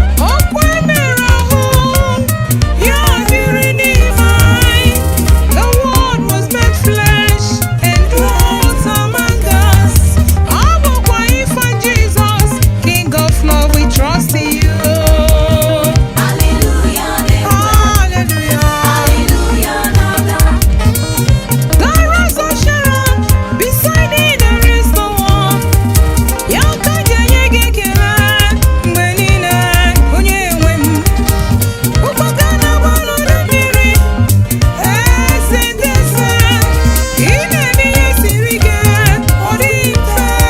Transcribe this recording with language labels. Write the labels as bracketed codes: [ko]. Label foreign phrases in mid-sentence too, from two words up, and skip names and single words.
[ig] Okwu e mere ahụ, ya biri n'ime anyị. [en] The word was made flesh and dwelt among us. [ig] Ọ bụkwa ife Jizọs, [en] King of love, we trust in you. Hallelujah. The rose of Sharon, beside thee there is no one. [ig] Ya ka ji enye gị ekele mgbe niile, onye nwe m. Ụkpaka na-agba n'ọdọ mmiri, eze ndị eze, ị na-eme ihe siri ike, ọ dịghị mfe.